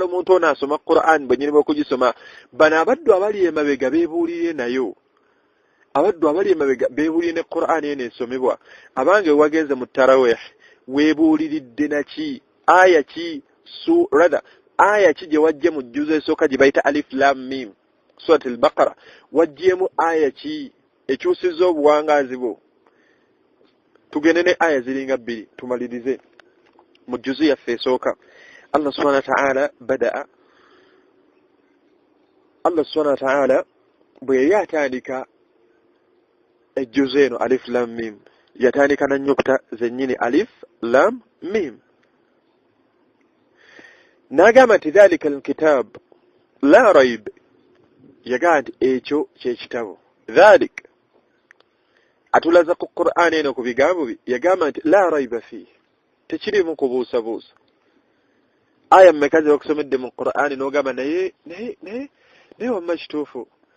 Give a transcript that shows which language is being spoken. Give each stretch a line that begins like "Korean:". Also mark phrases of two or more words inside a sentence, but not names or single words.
Ganda: omuntu ono asoma Qur'an bwe nnyini bw'okugisoma bano abaddu abali emabega beebuulire nayo abaddu abali emabega beebuulire ne Qur'an eno esomebwa abange wagenze mu taraweehi weebuuliridde naki aya ki aya ki gye wajje mu jjuzo esooka gye bayita
Arabic: الم سورة البقرة
Ganda: wajjemu aya ki ekyusizza obuwangaazi bwo tugende ne aya ziringa 2 tumalirize mu jjuzo yaffe esooka
Arabic: الله سبحانه وتعالى الله سبحانه وتعالى
Ganda: bwe yali atandika ejjuzo eno
Arabic: الم
Ganda: yatandika na nnyukuta zennyini
Arabic: الم
Ganda: n'agamba nti
Arabic: ذلك الكتاب لا ريب
Ganda: yagamba nti ekyo kyekitabo dhalik atulaza ku Qur'an eno ku bigambo bye yagamba nti
Arabic: لا ريب فيه
Ganda: tekirimu kubuusabuusa aya mmeka ze bakusomedde mu Qur'an n'ogamba naye wamma kituufu